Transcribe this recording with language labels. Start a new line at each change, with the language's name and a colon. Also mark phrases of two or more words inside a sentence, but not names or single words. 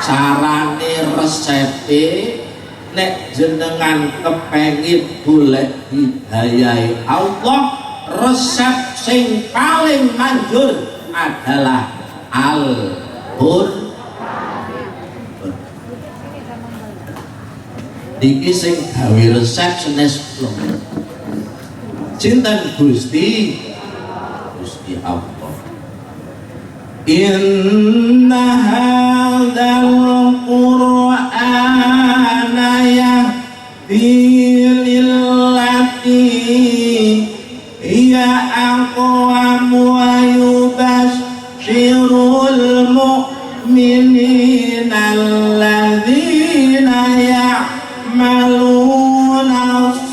Javanese: Carane resepe nek jenengan kepengin golek hidayah Allah, resep sing paling manjur adalah Al-Qur'an. Niki sing gawe resep senes kula. Cinten Gusti Allah.
Arabic: إن هذا القرآن يهدي للتي هي أقوم ويبشر المؤمنين الذين يعملون